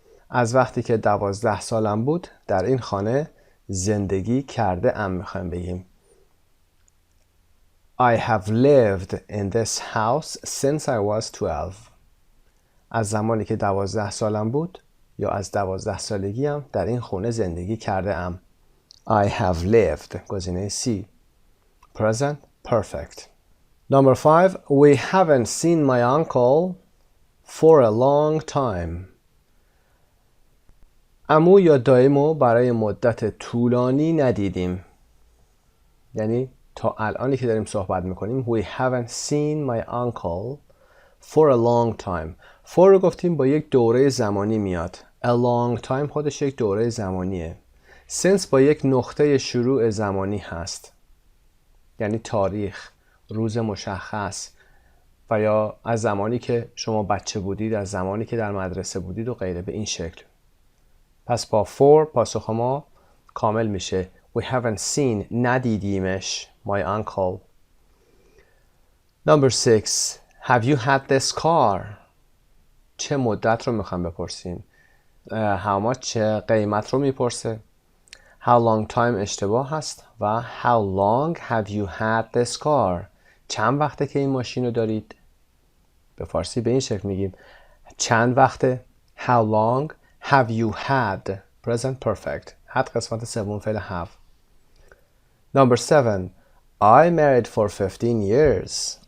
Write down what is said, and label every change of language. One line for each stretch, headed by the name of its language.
Persian: از وقتی که 12 سالم بود در این خانه زندگی کرده ام میخوایم بگیم.
English: I have lived in this house since I was 12.
Persian: از زمانی که 12 سالم بود یا از 12 سالگیم در این خونه زندگی کرده ام.
English: I have lived گزینه C. Present perfect. Number 5. We haven't seen my uncle for a long time.
Persian: عمو یا دایمو برای مدت طولانی ندیدیم. یعنی تا الانی که داریم صحبت میکنیم
English: We haven't seen my uncle for a long time.
Persian: For رو گفتیم با یک دوره زمانی میاد.
English: A long time
Persian: خودش یک دوره زمانیه. Since با یک نقطه شروع زمانی هست. یعنی تاریخ، روز مشخص و یا از زمانی که شما بچه بودید، از زمانی که در مدرسه بودید و غیره به این شکل. پس با for پاسخ ما کامل میشه. We
English: We haven't seen. ندیدیمش. My uncle. Number 6. Have you had this car?
Persian: چه مدت رو میخوام بپرسیم.
English: How much
Persian: چه قیمت رو میپرسه.
English: How long time
Persian: اشتباه هست و
English: How long have you had this car?
Persian: چند وقته که این ماشین رو دارید؟ به فارسی به این شکل میگیم چند وقته.
English: How long have you had? Present perfect.
Persian: had قسمت سوم فعل have.
English: Number 7. I married for 15 years.